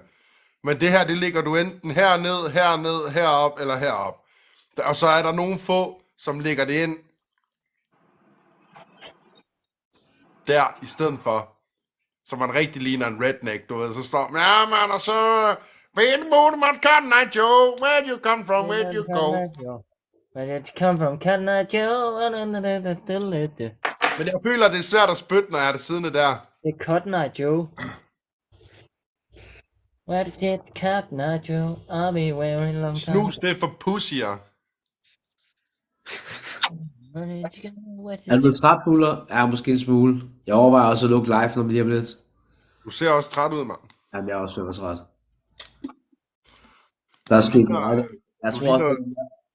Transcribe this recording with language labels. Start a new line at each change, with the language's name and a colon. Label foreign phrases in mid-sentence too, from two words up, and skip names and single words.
Danish: Men det her, det ligger du enten herned, herop eller herop. Og så er der nogle få, som lægger det ind der i stedet for. Så man rigtig ligner en redneck, du ved. Så står ja, man, og så...
English: Cotton Eye Joe, where'd you come from, where'd you go? Where did you come from, Cotton Eye Joe?
Danish: Men jeg føler, det er svært at spytte, når jeg er det siddende der. Det er Cotton Eye Joe.
English: Where did Cotton Eye Joe? I'll be wearing long time.
Danish: Snus, det er for pussier. Er du blevet træt, Buller? Ja, måske en smule. Jeg overvejer også at lukke live, når vi lige om lidt. Du ser også træt ud, mand. Jamen, jeg er også ved at være træt. Der er sket meget. Jeg tror også,